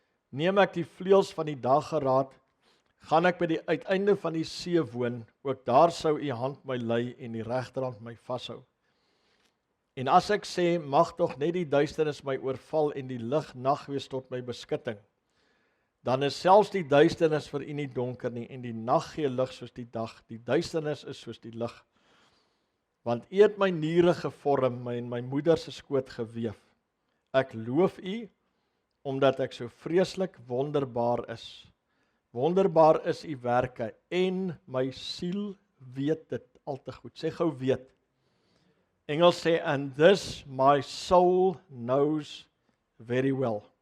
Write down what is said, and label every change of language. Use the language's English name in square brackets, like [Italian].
[Afrikaans] Neem ek die vleuels van die dageraad, gaan ek by die uiteinde van die see woon, ook daar sou u hand my lei en die regterhand my vashou. En as ek sê, mag tog net die duisternis my oorval en die lig nag wees tot my beskutting, dan is selfs die duisternis vir u nie donker nie, en die nag gee lig soos die dag, die duisternis is soos die lig. Want u het my niere gevorm, my in my moeder se skoot geweef. Ek loof u, omdat ek so vreeslik wonderbaar is. Wonderbaar is u werke, en my siel weet dit al te goed. Sê gou weet. Engels sê, [English] and this my soul knows very well.